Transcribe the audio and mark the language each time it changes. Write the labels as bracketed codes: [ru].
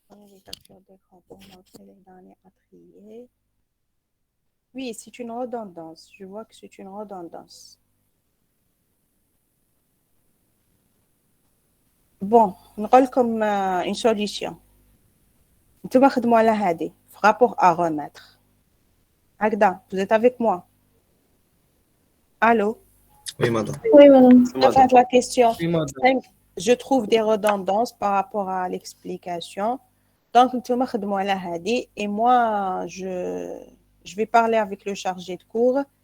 [fr] Les captures d'écran pour montrer les données à trier. Oui, c'est une redondance. Je vois que c'est une redondance. Bon, [ar] نقول لكم [fr] une solution. [ar] نتوما خدموا على هذه في [fr] rapport à remettre. هكذا, vous êtes avec moi? Allô? Oui, madame. Oui, madame. Enfin, la question Oui, madame. 5, je trouve des redondances par rapport à l'explication. Donc, [ar] نتوما خدموا على هذه [fr] et moi, je vais parler avec le chargé de cours.